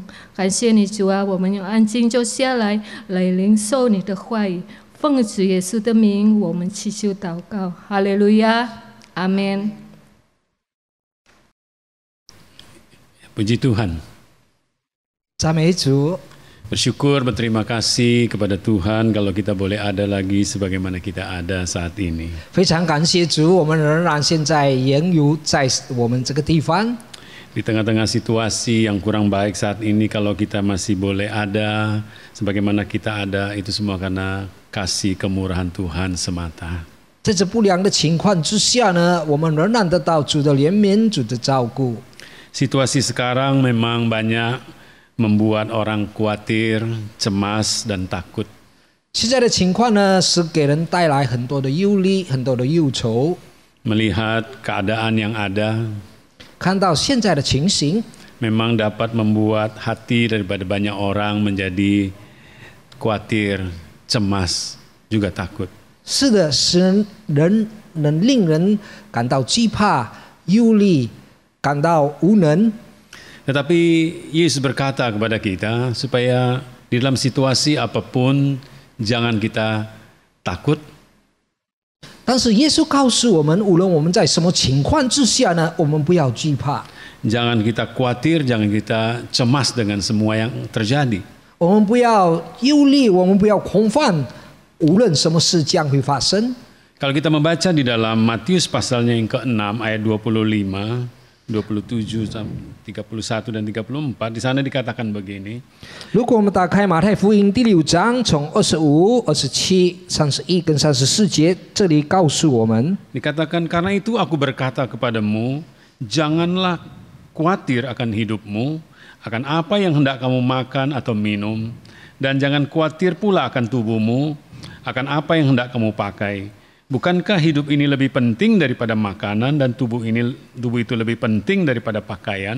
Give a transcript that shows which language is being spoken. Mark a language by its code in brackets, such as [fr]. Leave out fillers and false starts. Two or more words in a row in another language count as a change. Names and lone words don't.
[zh] 感谢你，主啊！我们要安静坐下来，来领受你的话语。奉主耶稣的名，我们祈求祷告，哈利路亚，阿门。 [id] Puji Tuhan. [zh] 赞美主， [id] Bersyukur, berterima kasih kepada Tuhan kalau kita boleh ada lagi sebagaimana kita ada saat ini. [zh] 非常感谢主，我们仍然现在仍有在我们这个地方。 [id] Di tengah-tengah situasi yang kurang baik saat ini, kalau kita masih boleh ada sebagaimana kita ada, itu semua karena kasih kemurahan Tuhan semata. [zh] 在这不良的情况之下呢，我们仍然得到主的怜悯、主的照顾。 [id] Situasi sekarang memang banyak membuat orang khawatir, cemas, dan takut. [zh] 现在的情况呢，是给人带来很多的忧虑、很多的忧愁。 [id] Melihat keadaan yang ada, [zh] 看到现在的情形， [id] memang dapat membuat hati daripada banyak orang menjadi khawatir, cemas, juga takut. [zh] 是的，使人能令人感到惧怕、忧虑，感到无能。 [id] Tetapi Yesus berkata kepada kita supaya di dalam situasi apapun jangan kita takut. [zh] 但是耶稣告诉我们，无论我们在什么情况之下呢，我们不要惧怕， [id] Jangan kita khawatir, jangan kita cemas dengan semua yang terjadi. [zh] 我们不要忧虑，我们不要恐慌，无论什么事将会发生。 [id] Kalau kita membaca di dalam Matius pasalnya yang ke-6 ayat 25, 27, 31 dan 34, di sana dikatakan begini. [zh] 如果我们打开马太福音第6章，从25、27、31跟34节，这里告诉我们， [id] Dikatakan, karena itu aku berkata kepadamu, janganlah khawatir akan hidupmu, akan apa yang hendak kamu makan atau minum, dan jangan khawatir pula akan tubuhmu, akan apa yang hendak kamu pakai. Bukankah hidup ini lebih penting daripada makanan dan tubuh itu lebih penting daripada pakaian?